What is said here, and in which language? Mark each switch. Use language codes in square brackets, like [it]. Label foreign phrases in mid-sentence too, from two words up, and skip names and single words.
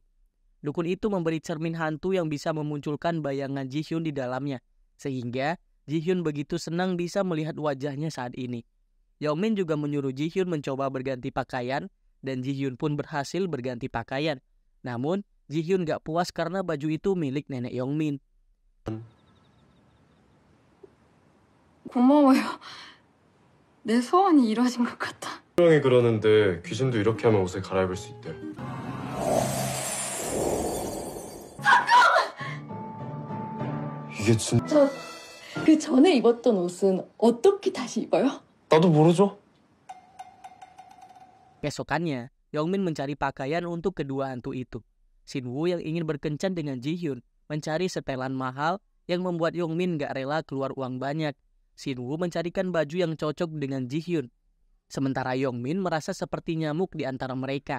[id] Dukun itu memberi cermin hantu yang bisa memunculkan bayangan Ji-hyun di dalamnya, sehingga Ji-hyun begitu senang bisa melihat wajahnya saat ini. Yong-min juga menyuruh Ji-hyun mencoba berganti pakaian, dan Ji-hyun pun berhasil berganti pakaian. Namun, Ji-hyun gak puas karena baju itu milik nenek Yong-min. [ko] 고마워요. 내 소원이 이루어진 것 같아. 형이 그러는데 귀신도 이렇게 하면 옷을 갈아입을 수 있대. 이게 진짜 그 전에 입었던 옷은 어떻게 다시 입어요? 나도 모르죠. [id] Keesokannya, Yong-min mencari pakaian untuk kedua hantu itu. Sin-woo yang ingin berkencan dengan Ji-hyun mencari setelan mahal yang membuat Yong-min gak rela keluar uang banyak. Sin-woo mencarikan baju yang cocok dengan Ji-hyun. Sementara Yong-min merasa seperti nyamuk di antara mereka.